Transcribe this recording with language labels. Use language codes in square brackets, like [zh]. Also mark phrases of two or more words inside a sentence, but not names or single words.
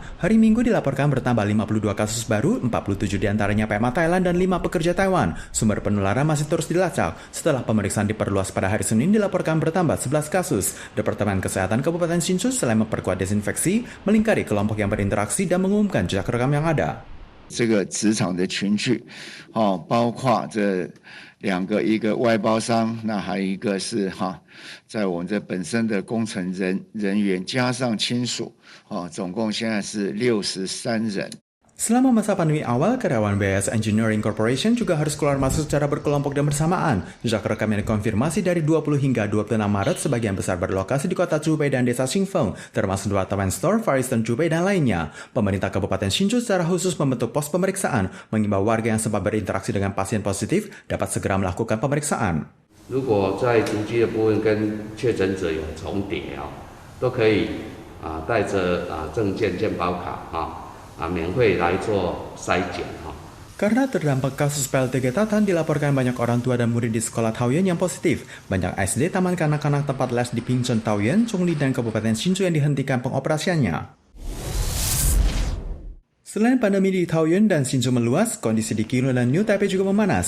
[id] Hari Minggu dilaporkan bertambah 52 kasus baru, 47 di antaranya PMA Thailand dan 5 pekerja Taiwan. Sumber penularan masih terus dilacak. Setelah pemeriksaan diperluas pada hari Senin dilaporkan bertambah 11 kasus. Departemen Kesehatan Kabupaten Hsinchu selain memperkuat desinfeksi, melingkari kelompok yang berinteraksi dan mengumumkan jejak rekam yang ada. [zh] 这个职场的群聚，包括这两个，一个外包商，那还有一个是在我们这本身的工程人员加上亲属，总共现在是63人。 [id] Selama masa pandemi awal, karyawan BS Engineering Corporation juga harus keluar masuk secara berkelompok dan bersamaan. Jejak rekam yang dikonfirmasi dari 20 hingga 26 Maret, sebagian besar berlokasi di kota Zhubei dan desa Xingfeng, termasuk dua Taiwan Store, Far Eastern Zhubei, dan lainnya. Pemerintah Kabupaten Hsinchu secara khusus membentuk pos pemeriksaan, mengimbau warga yang sempat berinteraksi dengan pasien positif dapat segera melakukan pemeriksaan. [zh] 如果在足迹的部分跟确诊者有重叠都可以带着证件健保卡免费来做筛检。 [id] Karena terdampak kasus PLT Getatan, dilaporkan banyak orang tua dan murid di sekolah Taoyuan yang positif. Banyak SD, taman kanak-kanak, tempat les di Pingchon Taoyuan, Chongli, dan Kabupaten Hsinchu yang dihentikan pengoperasiannya. Selain pandemi di Taoyuan dan Hsinchu meluas, kondisi di Keelung dan New Taipei juga memanas.